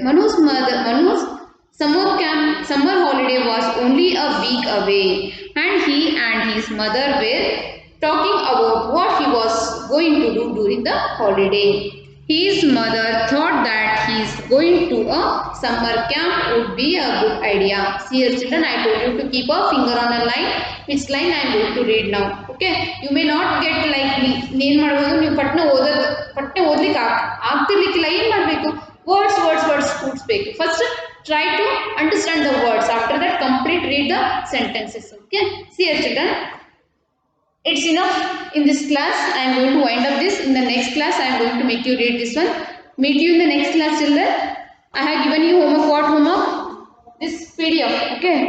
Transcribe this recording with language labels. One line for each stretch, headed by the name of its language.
English: Manu's summer holiday was only a week away, and he and his mother were talking about what he was going to do during the holiday. His mother thought that he is going to a summer camp would be a good idea. See here children, I told you to keep a finger on a line. Which line I am going to read now. Okay, you may not get like me.
Kannada: ಏನು ಮಾಡಬಹುದು ನೀವು ಪಟ್ನೆ ಓದಲಿಕ್ಕೆ ಆಗ್ತಿರ್ಲಿಕ್ಕಿಲ್ಲ ಏನು ಮಾಡಬೇಕು words ಕೂಡಿಸಬೇಕು.
English: First try to understand the words. After that complete read the sentences. Okay, see here children. It's enough in this class. I am going to wind up this. In the next class, I am going to make you read this one. Meet you in the next class, children. I have given you homework. What homework? This PDF. Okay.